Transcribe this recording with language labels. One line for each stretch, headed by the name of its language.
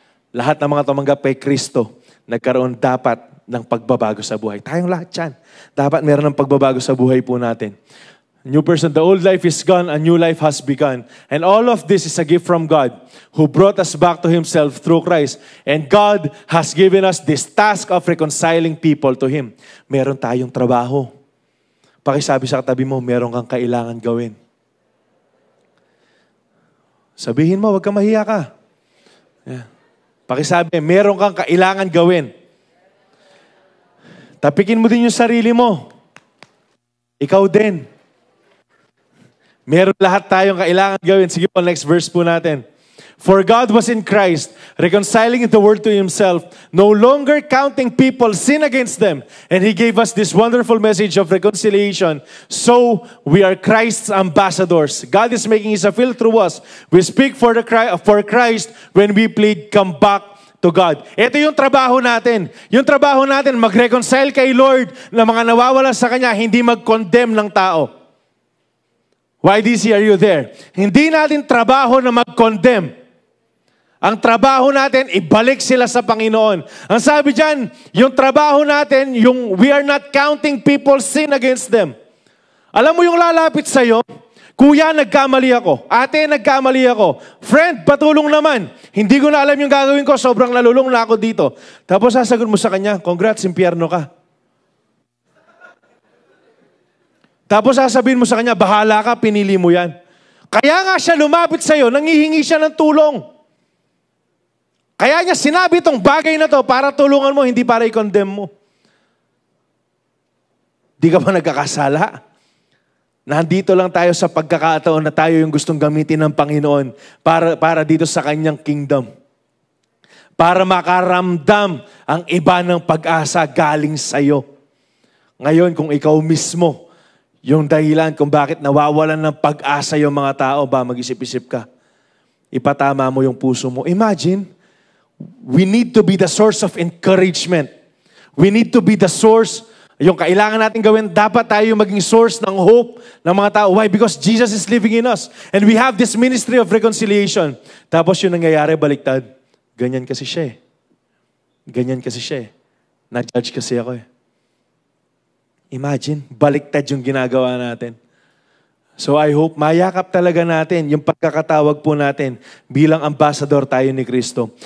Filipino: Lahat ng mga tumanggap kay Kristo, nagkaroon dapat ng pagbabago sa buhay. Tayong lahat yan. Dapat meron ng pagbabago sa buhay po natin.
English: New person, the old life is gone, a new life has begun. And all of this is a gift from God who brought us back to Himself through Christ. And God has given us this task of reconciling people to Him.
Filipino: Meron tayong trabaho. Pakisabi sa katabi mo, meron kang kailangan gawin. Sabihin mo, wag kang mahiya ka. Yeah. Pakisabi, meron kang kailangan gawin. Tapikin mo din yung sarili mo. Ikaw din. Meron lahat tayong kailangan gawin. Sige po, next verse po natin.
English: For God was in Christ, reconciling the world to Himself, no longer counting people's sin against them. And He gave us this wonderful message of reconciliation. So, we are Christ's ambassadors. God is making His appeal through us. We speak for Christ when we plead, come back to God.
Filipino: Ito yung trabaho natin. Yung trabaho natin, mag-reconcile kay Lord na mga nawawala sa Kanya, hindi mag-condemn ng tao. YDC,
English: are you there?
Filipino: Hindi natin trabaho na mag-condemn. Ang trabaho natin, ibalik sila sa Panginoon. Ang sabi dyan, yung trabaho natin, yung
English: we are not counting people's sin against them.
Filipino: Alam mo yung lalapit sa'yo, kuya, nagkamali ako. Ate, nagkamali ako. Friend, patulong naman. Hindi ko na alam yung gagawin ko, sobrang nalulung na ako dito. Tapos sasagot mo sa kanya, congrats, impyerno ka. Tapos sasabihin mo sa kanya, bahala ka, pinili mo yan. Kaya nga siya lumapit sa'yo, nangihingi siya ng tulong. Kaya niya sinabi itong bagay na to para tulungan mo, hindi para i-condemn mo. Di ka ba nagkakasala? Nandito lang tayo sa pagkakataon na tayo yung gustong gamitin ng Panginoon para dito sa kanyang kingdom. Para makaramdam ang iba ng pag-asa galing sa'yo. Ngayon, kung ikaw mismo, yung dahilan kung bakit nawawalan ng pag-asa yung mga tao, ba mag-isip-isip ka. Ipatama mo yung puso mo.
English: Imagine, we need to be the source of encouragement. We need to be the source.
Filipino: Yung kailangan natin gawin, dapat tayo maging source ng hope ng mga tao.
English: Why? Because Jesus is living in us. And we have this ministry of reconciliation.
Filipino: Tapos yung nangyayari, baliktad. Ganyan kasi siya eh. Ganyan kasi siya eh. Na-judge kasi ako eh. Imagine, baliktad yung ginagawa natin.
English: So I hope
Filipino: mayakap talaga natin yung pagkakatawag po natin bilang ambassador tayo ni Kristo.